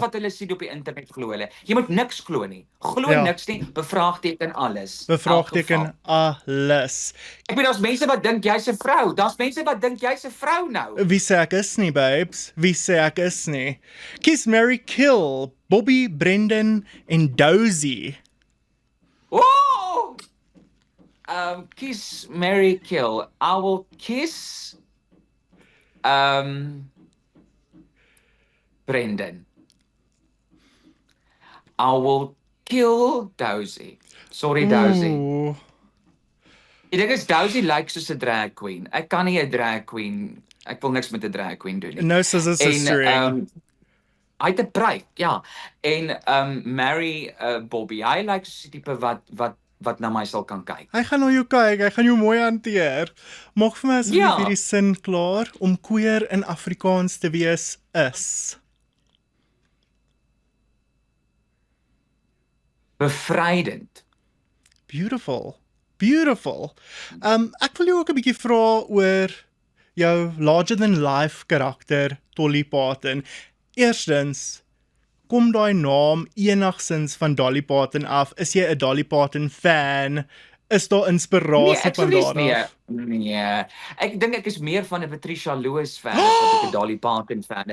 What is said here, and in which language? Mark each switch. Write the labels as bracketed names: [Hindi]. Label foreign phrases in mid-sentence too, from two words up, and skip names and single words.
[Afrikaans] wat hulle sien op die internet glo hulle. Jy moet niks glo nie. Glo Ja. niks nie, bevraagteken alles. Bevraagteken alles. Ek bedoel, daar's mense wat dink jy's 'n vrou. Daar's mense wat dink jy's 'n vrou nou. Wie sê ek is nie, babes? Wie sê ek is nie? [English] Kiss, Marry, Kill, Bobby, [Afrikaans] Brendan en Dozy. [English] Oh! Kiss, marry, kill. I will kiss Brendan. I will kill Dozy. Sorry, Dozy. Ooh. [Afrikaans] Die ding is, Dozy lyk soos 'n [English] drag queen. [Afrikaans] Ek kan nie 'n [English] drag queen, [Afrikaans] ek wil niks met 'n [English] drag queen [Afrikaans] doen nie. [English] No sister. [Afrikaans] Hy het 'n pruik, ja. En marry Bobby. Hy lyk soos die tipe wat na my sal kan kyk. Hy gaan na jou kyk, hy gaan jou mooi hanteer. Maak vir my asseblief Ja. hierdie sin klaar. Om queer in Afrikaans te wees is. Bevrydend. Beautiful. Ek wil jou ook 'n bietjie vra oor jou [English] larger than life [Afrikaans] karakter Dolly Parton. Eerstens, kom daai naam enigsins van Dolly Parton af? Is jy 'n Dolly Parton fan? Is daar inspirasie van daar af? Nee. Ek dink ek is meer van 'n Patricia Lewis fan as wat ek 'n Dolly Parton fan is.